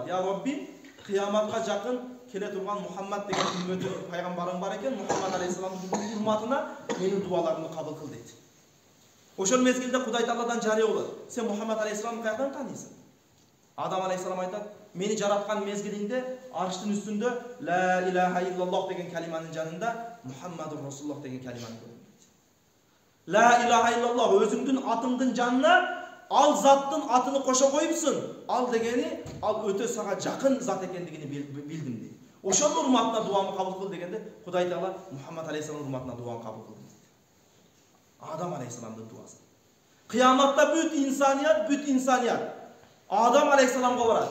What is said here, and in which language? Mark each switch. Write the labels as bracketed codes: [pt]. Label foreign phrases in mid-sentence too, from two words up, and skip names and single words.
[ky] Я Робби, кыяматка жакын келе турган Мухаммад деген үммөтү пайгамбарың бар экен, Мухаммад алейхиссаламдын урматына менин дуаларымды кабыл кыл дейт. Ошол мезгилде Кудай Тааладан жарыя болот. Сен Мухаммад алейхиссаламды каяктан тааныйсың? Адам алейхиссалам айтат, мени жараткан мезгилинде арштын үстүндө [ar] لا إله إلا الله [ky] деген калиманын жанында [ar] محمد رسول الله [ky] деген калиманы көрдүм. [ar] لا إله إلا الله [ky] өзүңдүн атыңдын жанына ал заттын атыны кошо коюпсуң. Ал дегени ал өтө сага жакын зат экендигини билдим дейт. Ошонун урматына дуамы кабыл кыл дегенде Кудай Таала Мухаммад алейхиссаламдын урматына дуаны кабыл кылды. Адам алейхиссаламдын дуасы. Кыяматта бүт инсаният Адам алейхиссаламга барат.